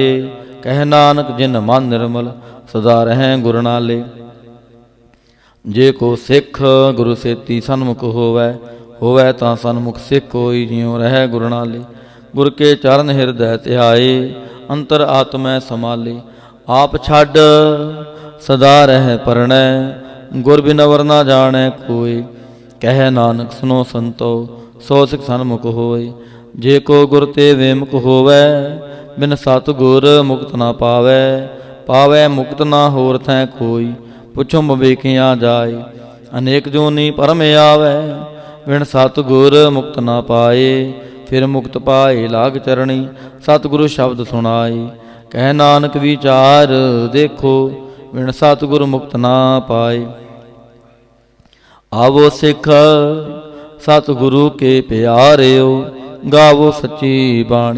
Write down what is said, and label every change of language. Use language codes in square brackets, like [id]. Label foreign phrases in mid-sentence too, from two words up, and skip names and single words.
[pa] ਕਹਿ ਨਾਨਕ ਜਿਨ ਮਨ ਨਿਰਮਲ ਸਦਾ ਰਹਿ ਗੁਰ ਨਾਲੇ। ਜੇ ਕੋ ਸਿੱਖ ਗੁਰੂ ਸੇਤੀ ਸਨਮੁਖ ਹੋਵੈ ਤਾਂ ਸਨਮੁਖ ਸਿੱਖ ਕੋਈ ਜਿਉ ਰਹਿ ਗੁਰ ਨਾਲੇ। ਗੁਰ ਕੇ ਚਰਨ ਹਿਰਦੈ ਧਿਆਏ ਅੰਤਰ ਆਤਮੈ ਸਮਾਲੇ। ਆਪ ਛਾਡ ਸਦਾ ਰਹ ਪਰਣੈ, ਗੁਰ ਬਿਨ ਅਵਰ ਨਾ ਜਾਣੈ ਕੋਇ। ਕਹ ਨਾਨਕ ਸੁਨੋ ਸੰਤੋ, ਸੋ ਸਿਖ ਸਨਮੁਖ ਹੋਇ। ਜੇ ਕੋ ਗੁਰ ਤੇ ਵਿਮੁਖ ਹੋਵੈ, ਬਿਨ ਸਤਗੁਰ ਮੁਕਤ ਨਾ ਪਾਵੈ। ਪਾਵੈ ਮੁਕਤ ਨਾ ਹੋਰ ਥੈ ਕੋਇ, ਪੁਛੋ ਵਿਵੇਕੀਆ ਜਾਇ। ਅਨੇਕ ਜੋਨੀ ਪਰਮ ਆਵੈ, ਬਿਨ ਸਤਗੁਰ ਮੁਕਤ ਨਾ ਪਾਏ। ਫਿਰ ਮੁਕਤ ਪਾਏ ਲਾਗ ਚਰਣੀ, ਸਤਗੁਰੂ ਸ਼ਬਦ ਸੁਣਾਏ। ਕਹ ਨਾਨਕ ਵਿਚਾਰ ਦੇਖੋ, ਬਿਨ ਸਤਗੁਰ ਮੁਕਤ ਨਾ ਪਾਏ। ਆਵੋ ਸਿਖ ਸਤਗੁਰੂ ਕੇ ਪਿਆਰਿਓ, ਗਾਵੋ ਸੱਚੀ ਬਾਣੀ।